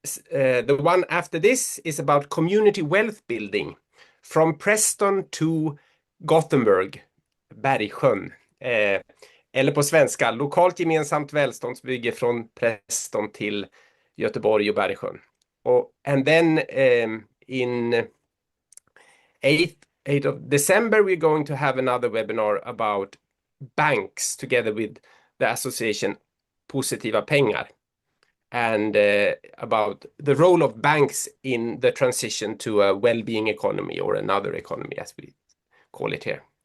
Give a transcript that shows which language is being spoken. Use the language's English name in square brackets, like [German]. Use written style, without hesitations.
[English] The one after this is about community wealth building from Preston to Gothenburg, Bergsjön. [Swedish] Eller på svenska, lokalt gemensamt välståndsbygge från Preston till Göteborg och Bergsjön. [English] And then in 8th of December, we're going to have another webinar about banks together with the association Positiva Pengar, and about the role of banks in the transition to a well-being economy, or another economy as we call it here.